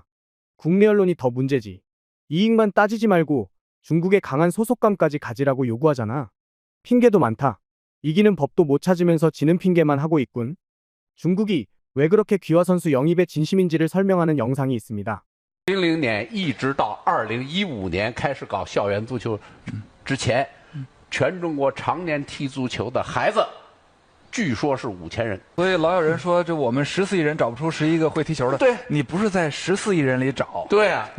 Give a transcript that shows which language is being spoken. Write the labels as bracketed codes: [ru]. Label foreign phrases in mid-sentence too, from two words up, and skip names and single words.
[ko] 국내 언론이 더 문제지. 이익만 따지지 말고 중국의 강한 소속감까지 가지라고 요구하잖아. 핑계도 많다. 이기는 법도 못 찾으면서 지는 핑계만 하고 있군. 중국이 왜 그렇게 귀화 선수 영입에 진심인지를 설명하는 영상이 있습니다. [zh] 00 年一直到2015年开始搞校园足球之前，全中国常年踢足球的孩子，据说是5000人。所以老有人说，这我们14亿人找不出11个会踢球的。对，你不是在14亿人里找，